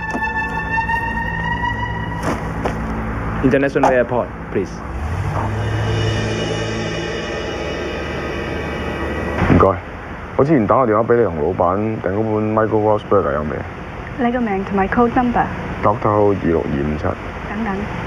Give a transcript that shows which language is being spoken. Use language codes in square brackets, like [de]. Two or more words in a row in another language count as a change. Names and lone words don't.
[en] International Airport, please. [yue] 該。我之前打個電話俾你同老闆訂嗰本 Michael Ross Burger 有未？你個名同埋 code number。 [en] Doctor 26257。 [yue] 等等。